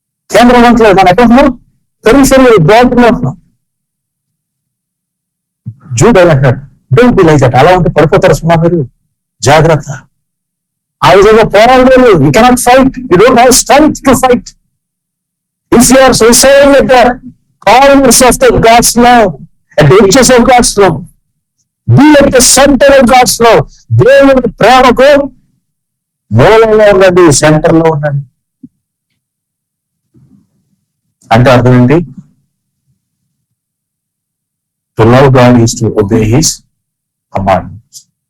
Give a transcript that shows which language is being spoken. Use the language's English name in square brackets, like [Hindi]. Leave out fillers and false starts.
[Telugu] కేంద్రం అంటలేదు, మనం ఎక్కడున్నాం? పెరిఫెరీ బ్రాడ్లో ఉన్నాం. జూడ్ అంటాడు, [English] Don't be like that. [Telugu] అలా ఉంటే పడిపోతారు సుమా మీరు, జాగ్రత్త. ఆ విధంగా పోరాడలేదు. [English] You cannot fight, you don't have strength to fight. If you are suiciding at the corners of the God's love, at the edges of God's love, be at the center of God's love. [Telugu] దేవుని ప్రేమకు మూలంలో ఉండండి, centre లో ఉండండి. అంటే అర్థం ఏంటి? [English] To love God is to obey his commandments.